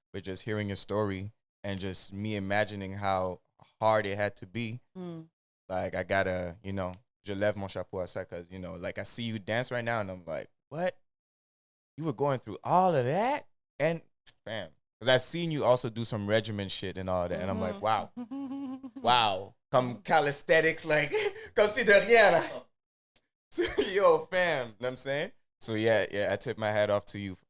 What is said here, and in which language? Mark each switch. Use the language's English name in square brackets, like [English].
[English] But just hearing your story and just me imagining how hard it had to be, like, I gotta, you know, [French] je lève mon chapeau à ça [English] because, you know, like, I see you dance right now, and I'm like, what? You were going through all of that? And, bam. Because I've seen you also do some regimen shit and all that, and I'm like, wow. Wow. [French] Comme calisthenics, [English] like, [French] comme si de rien, là. [English] Yo, fam. You know what I'm saying? So, yeah, I tip my hat off to you.